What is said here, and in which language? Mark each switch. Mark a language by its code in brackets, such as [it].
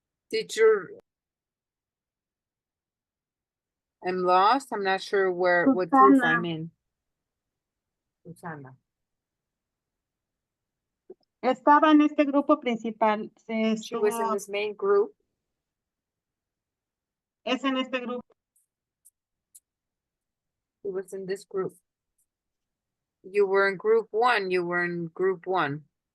[en] Teacher, I'm lost. I'm not sure what group I'm Susana. in. Susana. [es] Estaba en este grupo principal. [en] She was in this main group. [es] Es en este grupo. [en] She was in this group. You were in group 1. You were in group 1.